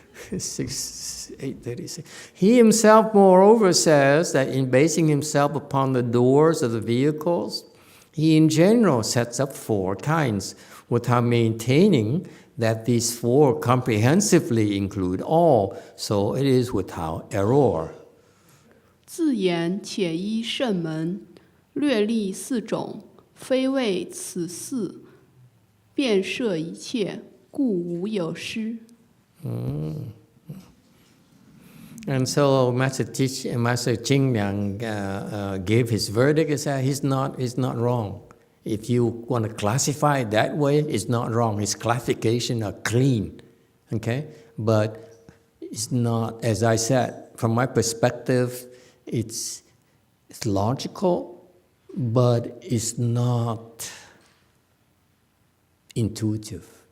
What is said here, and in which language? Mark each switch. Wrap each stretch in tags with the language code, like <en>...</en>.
<en>836. He himself, moreover, says that in basing himself upon the doors of the vehicles, he in general sets up 4 kinds, without maintaining that these 4 comprehensively include all. So it is without error.</en> <zh>自言且依圣门，略立4种，非为此4，遍摄一切，故无有失。</zh> <en>And so Master Jing Liang gave his verdict. He said it's not wrong. If you want to classify it that way, it's not wrong. His classification are clean, okay? But it's not, as I said, from my perspective, it's logical, but it's not intuitive.</en>